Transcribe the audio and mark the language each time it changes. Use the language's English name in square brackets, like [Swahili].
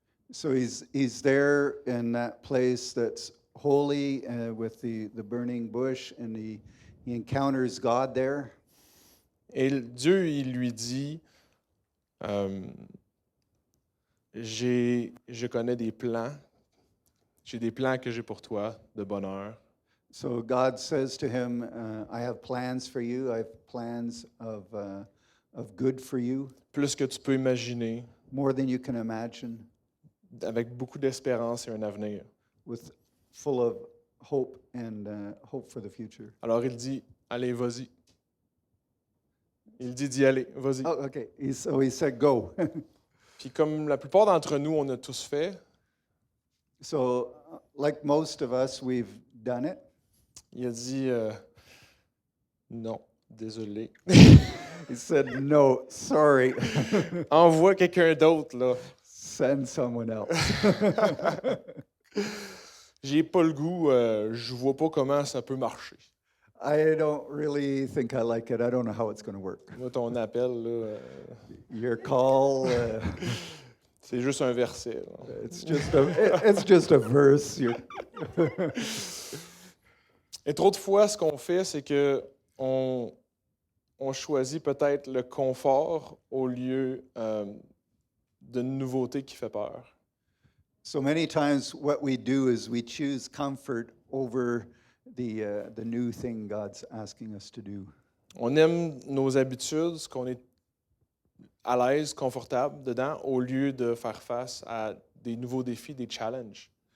[English] So he's there in that place that's holy with the burning bush, and he encounters God there. [French] Et Dieu, il lui dit, je connais des plans, j'ai des plans que j'ai pour toi de bonheur. [English] So God says to him, I have plans for you. I have plans of good for you, [French] Plus que tu peux imaginer, [English] more than you can imagine, [French] avec beaucoup d'espérance et un avenir. [English] with full of hope and hope for the future. [French] Alors il dit, allez, vas-y. Il dit d'y aller, vas-y. [English] Oh, okay. So he said, go. [French] Puis comme la plupart d'entre nous, on a tous fait, [English] So, like most of us, we've done it. [French] il a dit, non, désolé. [English] He said, no, sorry. [French] Envoie quelqu'un d'autre, là. [English] Send someone else. [French] J'ai pas le goût, je vois pas comment ça peut marcher. [English] I don't really think I like it. I don't know how it's going to work. [French] Moi, ton appel, là, [English] Your call, [French] c'est juste un verset. Là. [English] it's just a verse. [French] Et trop de fois, ce qu'on fait, c'est que on choisit peut-être le confort au lieu d'une nouveauté qui fait peur. [English] So many times, what we do is we choose comfort over the new thing God's asking us to do. [French] On aime nos habitudes, ce qu'on est à l'aise, confortable dedans, au lieu de faire face à des nouveaux défis, des challenges.